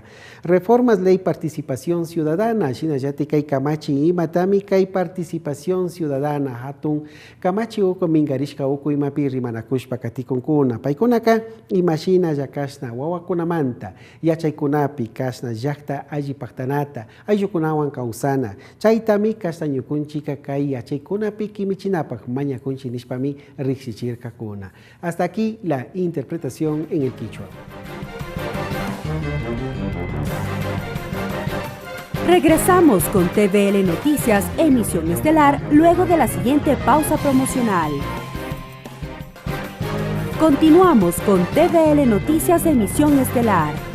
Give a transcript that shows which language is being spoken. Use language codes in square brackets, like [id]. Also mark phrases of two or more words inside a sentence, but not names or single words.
[es] Reformas Ley Participación Ciudadana [qu] shinayati kai kamachi imatami kai [es] Participación Ciudadana [qu] hatun kamachi uko mingarishka uko imapi rimanakushpa katikunkuna. Paikunaka imashina yakashna wawakunamanta yachaykunapi kasna llaqta alli paktanata ayllukunawan kawsana chaytami kasna ñukunchika kay yachaykunapi kimichinapaq mañakunchi nishpami riksichirkakuna. [es] Hasta aquí la interpretación en el quichua. Regresamos con TVL Noticias, emisión estelar, luego de la siguiente pausa promocional. Continuamos con TVL Noticias, emisión estelar.